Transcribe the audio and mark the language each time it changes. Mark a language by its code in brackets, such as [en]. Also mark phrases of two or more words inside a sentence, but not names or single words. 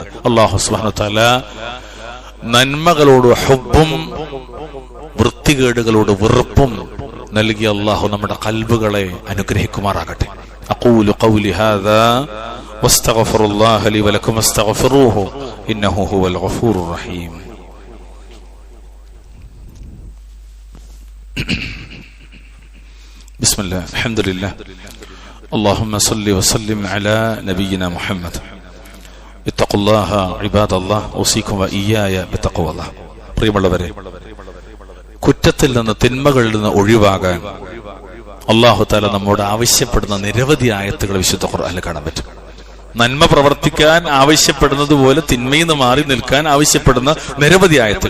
[ar] الله سبحانه وتعالى [ml] നന്മകളോട് ഹുബ്ബും വൃത്തികേടുകളോട് വെറുപ്പും നൽകി അല്ലാഹു നമ്മുടെ ഖൽബുകളെ അനുഗ്രഹിക്കുമാറാകട്ടെ. [ar] أقول قولي هذا وأستغفر الله لي ولكم واستغفروه إنه هو الغفور الرحيم. بسم الله الحمد لله اللهم صل وسلم على نبينا محمد اتقوا الله عباد الله اوصيكم واياي بتقوى الله. [ml] പ്രിയമുള്ളവരെ, കുറ്റത്തിൽ നിന്ന് തിന്മകളിൽ നിന്ന് ഒഴിവാകാൻ [ar] الله تعالى [ml] നമ്മോട് ആവശ്യപ്പെടുന്ന നിരവധി ആയത്തുകൾ വിശുദ്ധ ഖുർആനിൽ കാണാൻ പറ്റും. നന്മ പ്രവർത്തിക്കാൻ ആവശ്യപ്പെടുന്നത് പോലെ തിന്മയിൽ നിന്ന് മാറി നിൽക്കാൻ ആവശ്യപ്പെടുന്ന നിരവധി ആയത്തുകൾ.